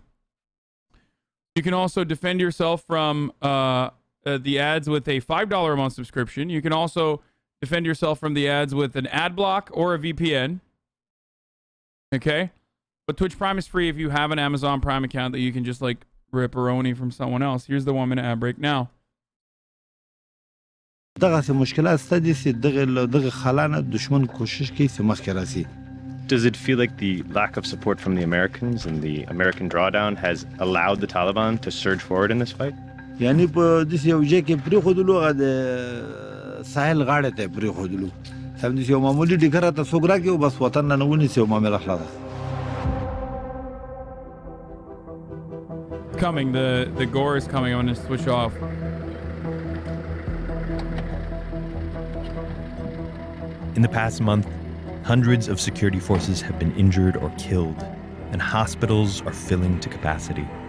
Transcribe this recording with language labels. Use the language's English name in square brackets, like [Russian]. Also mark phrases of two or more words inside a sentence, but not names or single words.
[English] You can also defend yourself from the ads with a $5 a month subscription. You can also defend yourself from the ads with an ad block or a VPN. Okay? But Twitch Prime is free if you have an Amazon Prime account that you can just like rip-a-roni from someone else. Here's the 1 minute ad break now. [Pashto] دغه څه مشکلات سته دي چې دغه خلانه دشمن کوشش کوي چې مخکې راسي. [English] Does it feel like the lack of support from the Americans and the American drawdown has allowed the Taliban to surge forward in this fight? [Pashto] یعنی په دې یو ځای کې پرېښودلو هغه د ساحل غاړې ته پرېښودلو همداسې یو معمولي ډګر ته څوک راکړي او بس وطن نه ونیسي او معامله خلاصه. [English] Coming, the gore is coming. I'm going to switch off. In the past month, hundreds of security forces have been injured or killed, and hospitals are filling to capacity.